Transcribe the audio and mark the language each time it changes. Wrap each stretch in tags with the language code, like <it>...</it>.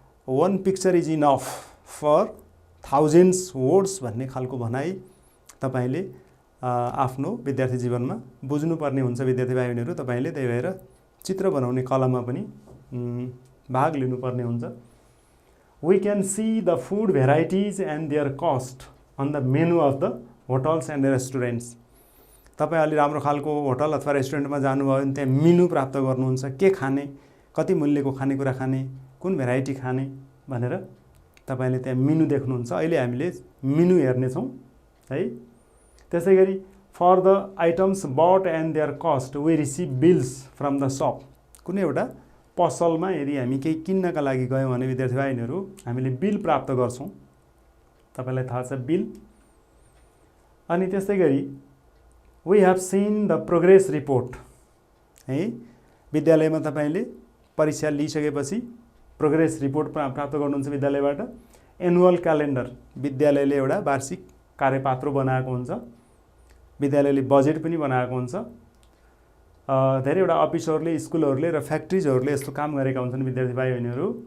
<en>one picture is enough for thousands words</en> <ne>भन्ने खालको भनाइ तपाईले आफ्नो विद्यार्थी जीवनमा बुझ्नुपर्ने हुन्छ विद्यार्थी भाइ बहिनीहरु। तपाईले त्यही भएर चित्र बनाउने कलामा पनि भाग लिनुपर्ने हुन्छ।</ne> <en>We can see the food varieties and their cost on the menu of the hotels and restaurants.</en> <ne>तपाई अलि राम्रो खालको होटल अथवा रेस्टुरेन्टमा जानुभयो भने त्यहाँ मेनु प्राप्त गर्नुहुन्छ, के खाने, कति मूल्यको खानेकुरा खाने, कुन भेराइटी खाने भनेर तपाईले त्यहाँ मेनु देख्नुहुन्छ। अहिले हामीले मेनु हेर्ने छौं है।</ne> <en>त्यसैगरी for the items bought and their cost we receive bills from the shop.</en> <ne>कुनै एउटा पसलमा यदि हामी केही किन्नका लागि गयौं भने विद्यार्थी भाइहरु हामीले बिल प्राप्त गर्छौं। तपाईलाई थाहा छ बिल। अनि त्यसैगरी</ne> <en>we have seen the progress report है।</en> <ne>विद्यालयमा तपाईले परीक्षा लिइसकेपछि प्रोग्रेस रिपोर्ट प्राप्त गर्नुहुन्छ विद्यालयबाट। एनुअल क्यालेन्डर विद्यालयले एउटा वार्षिक कार्यपत्र बनाएको हुन्छ। विद्यालयले बजेट पनि बनाएको हुन्छ। धेरैवटा अफिसहरुले, स्कुलहरुले र फ्याक्ट्रीजहरुले यस्तो काम गरेका हुन्छन् विद्यार्थी भाइ बहिनीहरु।</ne>